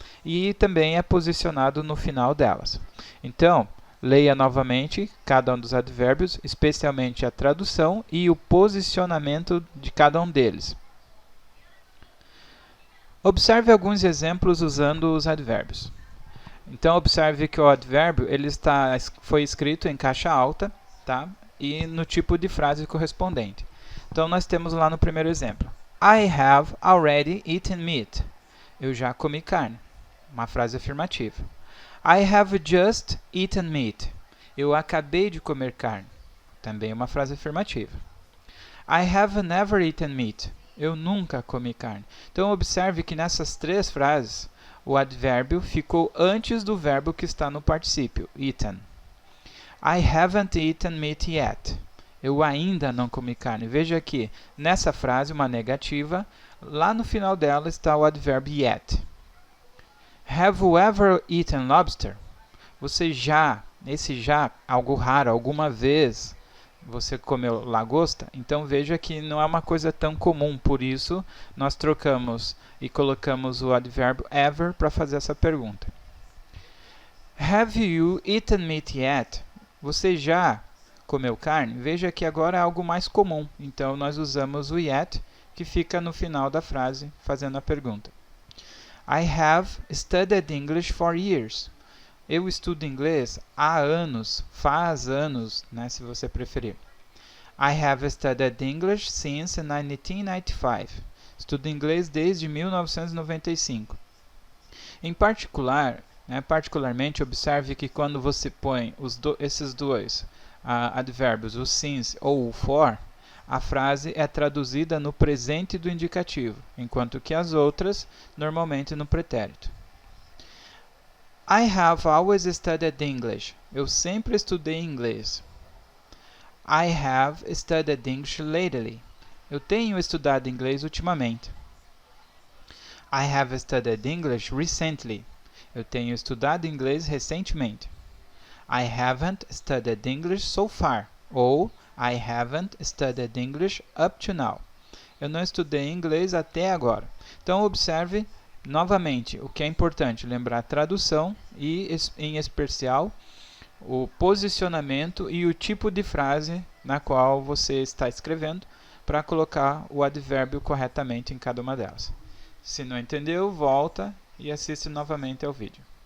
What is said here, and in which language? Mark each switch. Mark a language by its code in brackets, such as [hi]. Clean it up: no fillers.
[pt] E também é posicionado no final delas. Então, leia novamente cada um dos advérbios, especialmente a tradução e o posicionamento de cada um deles. Observe alguns exemplos usando os advérbios. Então, observe que o advérbio foi escrito em caixa alta, tá? E no tipo de frase correspondente. Então, nós temos lá no primeiro exemplo. [en] I have already eaten meat. [pt] Eu já comi carne. Uma frase afirmativa. [en] I have just eaten meat. [pt] Eu acabei de comer carne. Também uma frase afirmativa. [en] I have never eaten meat. [pt] Eu nunca comi carne. Então, observe que nessas três frases, o advérbio ficou antes do verbo que está no particípio, eaten. [en] I haven't eaten meat yet. [pt] Eu ainda não comi carne. Veja aqui, nessa frase, uma negativa, lá no final dela está o advérbio yet. [en] Have you ever eaten lobster? [pt] Você já, esse já, algo raro, alguma vez você comeu lagosta? Então veja que não é uma coisa tão comum, por isso nós trocamos e colocamos o advérbio ever para fazer essa pergunta. [en] Have you eaten meat yet? [pt] Você já comeu carne? Veja que agora é algo mais comum, então nós usamos o yet, que fica no final da frase, fazendo a pergunta. [en] I have studied English for years. [pt] Eu estudo inglês há anos, faz anos, né, se você preferir. [en] I have studied English since 1995. [pt] Estudo inglês desde 1995. Em particular, particularmente, observe que quando você põe esses dois advérbios, o since ou o for, a frase é traduzida no presente do indicativo, enquanto que as outras, normalmente no pretérito. [en] I have always studied English. [pt] Eu sempre estudei inglês. [en] I have studied English lately. [pt] Eu tenho estudado inglês ultimamente. [en] I have studied English recently. [pt] Eu tenho estudado inglês recentemente. [en] I haven't studied English so far. Ou I haven't studied English up to now. [pt] Eu não estudei inglês até agora. Então, observe novamente o que é importante, lembrar a tradução e, em especial, o posicionamento e o tipo de frase na qual você está escrevendo para colocar o advérbio corretamente em cada uma delas. Se não entendeu, volta e assiste novamente ao vídeo.